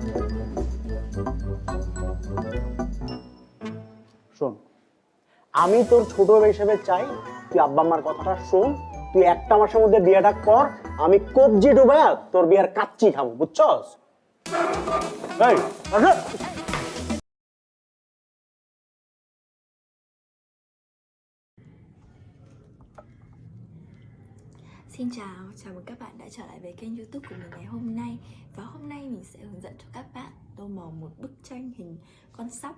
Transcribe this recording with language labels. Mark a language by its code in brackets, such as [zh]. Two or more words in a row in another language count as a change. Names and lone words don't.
[bn] শোন, আমি তোর ছোট হিসেবে চাই তুই আব্বা আম্মার কথাটা শোন, তুই 1 মাসের মধ্যে বিয়েটা কর, আমি কবজি ডুবায়া তোর বিয়ের কাচ্চি খাবো, বুঝছস? এই, আসো। [vi] Xin chào mừng các bạn đã trở lại với kênh YouTube của mình ngày hôm nay. Và hôm nay mình sẽ hướng dẫn cho các bạn tô màu một bức tranh hình con sóc.